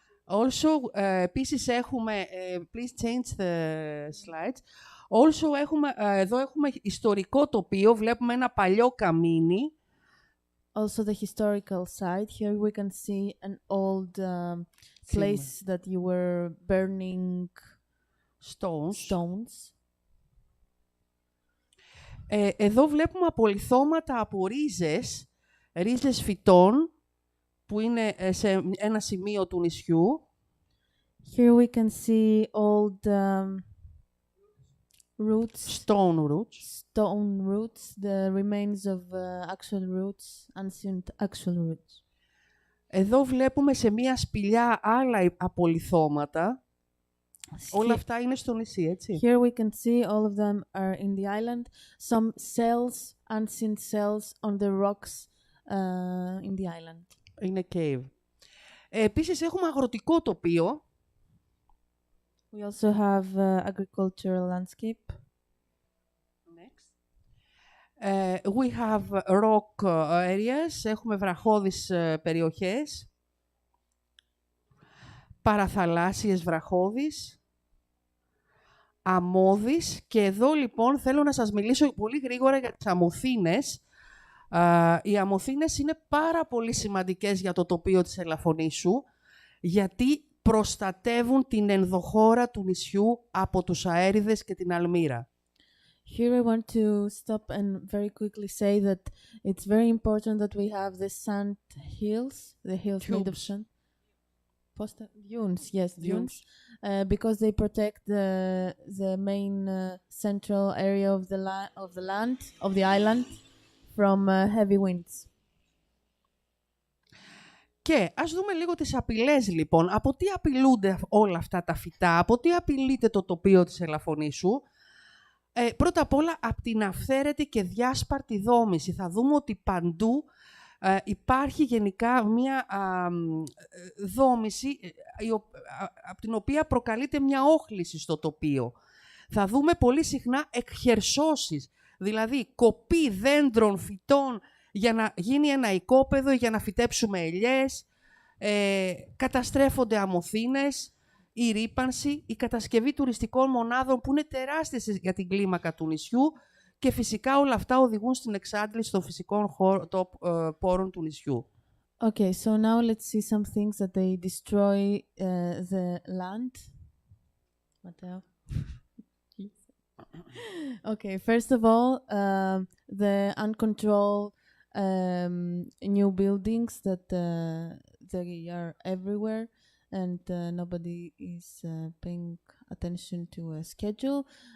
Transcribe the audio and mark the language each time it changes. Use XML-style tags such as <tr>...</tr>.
<en>Also,</en> <el>επίσης έχουμε,</el> <en>please change the slides. Also,</en> <el>εδώ έχουμε ιστορικό τοπίο, βλέπουμε ένα παλιό καμίνι.</el> <en>Also the historical side. Here we can see an old place that you were burning stones.</en> <el>Εδώ βλέπουμε απολιθώματα από ρίζες φυτών, που είναι σε ένα σημείο του νησιού.</el> <en>Here we can see old roots. Stone roots, the remains of actual roots, ancient actual roots.</en> <el>Εδώ βλέπουμε σε μία σπηλιά άλλα απολιθώματα. Όλα αυτά είναι στο νησί, έτσι.</el> <en>Here we can see all of them are in the island. Some cells, unseen cells on the rocks in the island.</en> <el>Είναι</el> <en>cave.</en> <el>Επίσης έχουμε αγροτικό τοπίο.</el> <en>We also have agricultural landscape. Next. We have rock areas.</en> <el>Έχουμε βραχώδεις περιοχές. Παραθαλάσσιες βραχώδεις. Αμμώδεις. Και εδώ λοιπόν θέλω να σας μιλήσω πολύ γρήγορα για τις αμμωθήνες. Οι αμμωθήνες είναι πάρα πολύ σημαντικές για το τοπίο της Ελαφωνήσου, γιατί προστατεύουν την ενδοχώρα του νησιού από τους αέριδες και την αλμύρα.</el> <en>Here I want to stop and very quickly say that it's very important that we have the sand hills, the hills made of sand. Dunes, yes, dunes, because they protect the main central area of the land, of the island, from heavy winds.</en> <el>Και ας δούμε λίγο τις απειλές, λοιπόν. Από τι απειλούνται όλα αυτά τα φυτά, από τι απειλείται το τοπίο της Ελαφωνήσου. Πρώτα απ' όλα, από την αυθαίρετη και διάσπαρτη δόμηση. Θα δούμε ότι παντού υπάρχει γενικά μία δόμηση από την οποία προκαλείται μια όχληση στο τοπίο. Θα δούμε πολύ συχνά εκχερσώσεις, δηλαδή κοπή δέντρων, φυτών, για να γίνει ένα οικόπεδο, για να φυτέψουμε ελιές, καταστρέφονται αμμωθήνες, η ρύπανση, η κατασκευή τουριστικών μονάδων που είναι τεράστιες για την κλίμακα του νησιού και φυσικά όλα αυτά οδηγούν στην εξάντληση των φυσικών πόρων του νησιού.</el> <en>Okay, so now let's see some things that they destroy the land. Matteo? Okay, first of all, the uncontrolled new buildings that they are everywhere and nobody is paying attention to a schedule.</en>